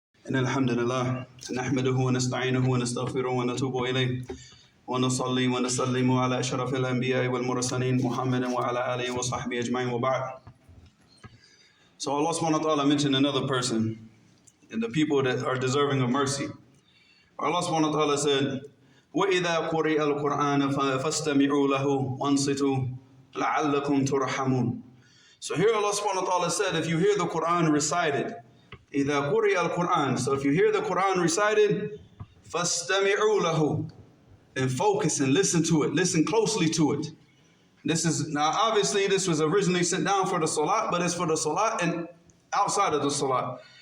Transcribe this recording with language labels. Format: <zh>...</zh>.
<ar>إن الحمد لله نحمده ونستعينه ونستغفره ونتوب إليه ونصلي ونسلم على أشرف الأنبياء والمرسلين محمد وعلى آله وصحبه أجمعين وبعد.</ar> <en>So Allah subhanahu wa ta'ala mentioned another person and the people that are deserving of mercy. Allah subhanahu wa ta'ala said,</en> <ar>وَإِذَا قُرِئَ الْقُرْآنَ فَاسْتَمِعُوا لَهُ وَانصِتُوا لَعَلَّكُمْ تُرْحَمُونَ.</ar> <en>So here Allah subhanahu wa ta'ala said, if you hear the Quran recited,</en> <ar>إِذَا قُرِئَ الْقُرْآنَ.</ar> <en>So if you hear the Quran recited,</en> <ar>فَاسْتَمِعُوا لَهُ.</ar> <en>Then focus and listen to it. Listen closely to it. Now obviously this was originally sent down for the salat, but it's for the salat and outside of the salat.</en>